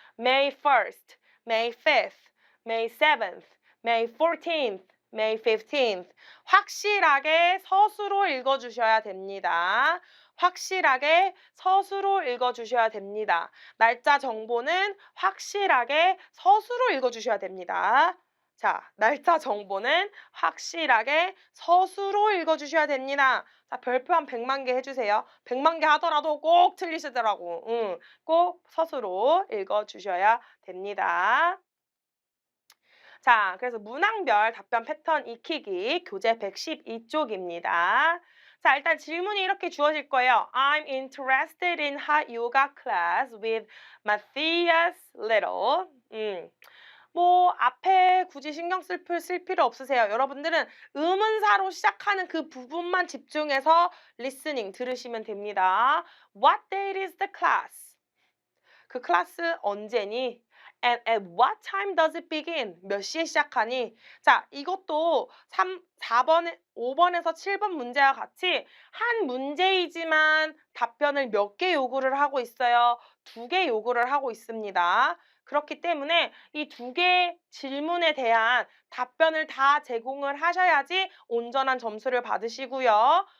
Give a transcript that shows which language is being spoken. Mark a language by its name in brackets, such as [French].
[English] May 1st, May 5th, May 7th, May 14th, May 15th. [Korean] 확실하게 서술로 읽어주셔야 됩니다. 확실하게 서술로 읽어주셔야 됩니다. 날짜 정보는 확실하게 서술로 읽어주셔야 됩니다. 자, 날짜 정보는 확실하게 서술로 읽어주셔야 됩니다. 자, 별표 한 100만 개 해주세요. 100만 개 하더라도 꼭 틀리시더라고. 꼭 서술로 읽어주셔야 됩니다. 자, 그래서 문항별 답변 패턴 익히기 교재 112쪽입니다. 자, 일단 질문이 이렇게 주어질 거예요. [English] I'm interested in hot yoga class with Matthias Little. [Korean] 뭐 앞에 굳이 신경 쓸 필요 없으세요. 여러분들은 의문사로 시작하는 그 부분만 집중해서 리스닝 들으시면 됩니다. [English] What date is the class? [Korean] 그 클래스 언제니? [English] And at what time does it begin? [Korean] 몇 시에 시작하니? 자, 이것도 4번에 5번에서 7번 문제와 같이 한 문제이지만 답변을 몇 개 요구를 하고 있어요. 2개 요구를 하고 있습니다. 그렇기 때문에 이 2개 질문에 대한 답변을 다 제공을 하셔야지 온전한 점수를 받으시고요.